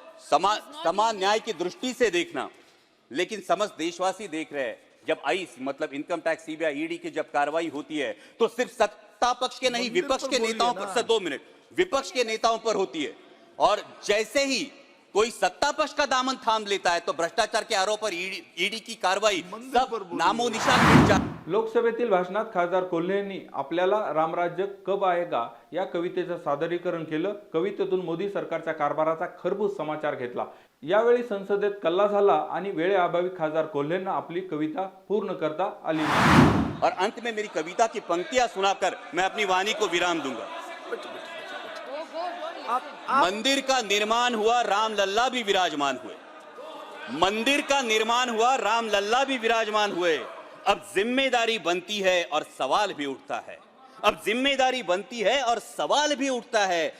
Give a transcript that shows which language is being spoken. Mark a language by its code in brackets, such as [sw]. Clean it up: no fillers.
[hi] समान न्याय की दृष्टि से देखना। लेकिन समस्त देशवासी देख रहे हैं, जब आईस मतलब इनकम टैक्स, सीबीआई, ईडी की जब कार्रवाई होती है तो सिर्फ सत्ता पक्ष के नहीं, विपक्ष के नेताओं पर, सर 2 मिनट, विपक्ष के नेताओं पर होती है। और जैसे ही कोई सत्ता पक्ष का दामन थाम लेता है तो भ्रष्टाचार के आरोप पर ईडी की कार्रवाई सब नामो निशान मिट जाता है। [mr] लोकसभेतील भाषणात खासदार कोल्हेंनी आपल्याला [hi] रामराज्य कब आएगा [mr] या कवितेचं सादरीकरण केलं. कवितेतून मोदी सरकारच्या कारभाराचा खरबूज समाचार घेतला. यावेळी संसदेत कल्ला झाला आणि वेळेअभावी खासदार कोल्हेंना आपली कविता पूर्ण करता आली नाही. [hi] और अंत में मेरी कविता की पंक्तियां सुनाकर मैं अपनी वाणी को विराम दूंगा. मंदिर का निर्माण हुआ, राम लल्ला भी विराजमान हुए. मंदिर का निर्माण हुआ, राम लल्ला भी विराजमान हुए. अब जिम्मेदारी बनती है और सवाल भी उठता है. अब जिम्मेदारी बनती है और सवाल भी उठता है.